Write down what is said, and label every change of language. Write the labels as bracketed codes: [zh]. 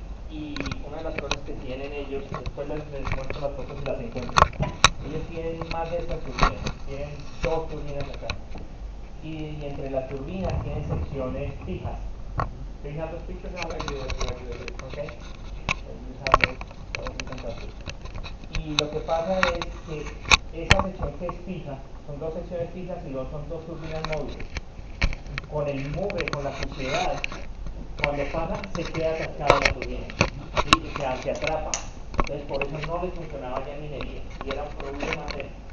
[es] Y una de las cosas que tienen ellos, después les muestro las fotos y las encuentro. Ellos tienen más de estas turbinas, tienen dos turbinas acá. Y entre las turbinas tienen secciones fijas. [en] Do you have those pictures now? I do. Okay. So you have those, that would be fantastic. [es] Y lo que pasa es que esa sección que es fija, son dos secciones fijas y son dos turbinas móviles. Con el mugre, con la suciedad, cuando pasa se queda atascada la turbina, ¿sí? Se atrapa. Entonces por eso no les funcionaba ya en minería y era un problema serio.